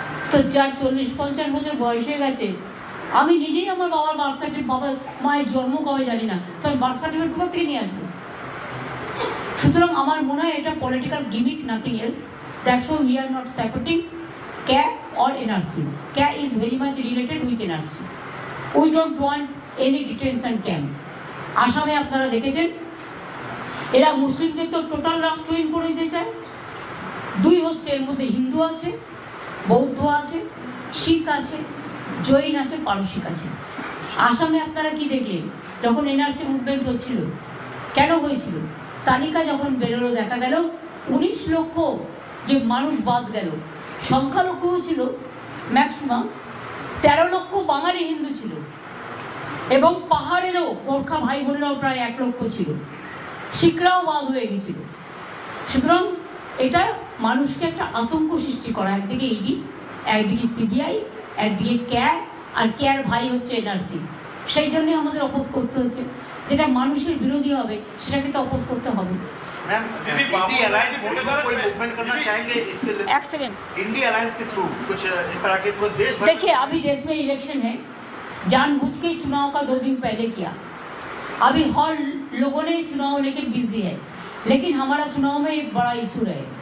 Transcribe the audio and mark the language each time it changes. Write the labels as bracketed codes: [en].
[bn] তো যার 40-50 বছর বয়স হয়ে গেছে, আমি নিজেই আমার বাবার বার্থ সার্টিফিকেট, বাবার মায়ের জন্ম কবে জানি না, তো আমি বার্থ সার্টিফিকেট কোথা থেকে নিয়ে আসবো? সুতরাং আমার মনে হয় এটা [en] Political gimmick, nothing else. That's why we are not supporting CAA or NRC. CAA is very much related with NRC. We don't want any detention camp. [bn] আসামে আপনারা দেখেছেন এরা মুসলিমদের তো টোটাল রাষ্ট্রহীন করে দিতে চায়। 2 হচ্ছে, এর মধ্যে হিন্দু আছে, বৌদ্ধ আছে, শিখ আছে, জৈন আছে, পারসিক আছে। আসামে আপনারা কি দেখলেন যখন NRC মুভমেন্ট হচ্ছিল? কেন হয়েছিল? তালিকা যখন বেরোলো দেখা গেল 19 লক্ষ যে মানুষ বাদ গেল, সংখ্যালঘু ছিল ম্যাক্সিমাম 13 লক্ষ বাঙালি হিন্দু ছিল এবং পাহাড়েরও গোর্খা ভাই বোনেরাও প্রায় 1 লক্ষ ছিল, শিখরাও বাদ হয়ে গেছিল। সুতরাং এটা মানুষকে একটা আতঙ্ক সৃষ্টি করা, একদিকে ইডি, একদিকে সিবিআই, একদিকে CAA, আর CAAর ভাই হচ্ছে NRC। সেই জন্য আমাদের অপোজ করতে হচ্ছে। যেটা মানুষের বিরোধী হবে সেটাকে তো অপোজ করতে হবে। [hi] इंडी अलायंस को कोई मूवमेंट करना चाहेंगे इसके लिए? एक सेकंड, इंडी अलायंस के थ्रू कुछ इस तरह के पूरे देश भर। देखिए अभी देश में इलेक्शन है, जानबूझ के चुनाव का 2 दिन पहले किया। अभी हर लोगों ने चुनाव लेके बिजी है, लेकिन हमारा चुनाव में एक बड़ा इशू है।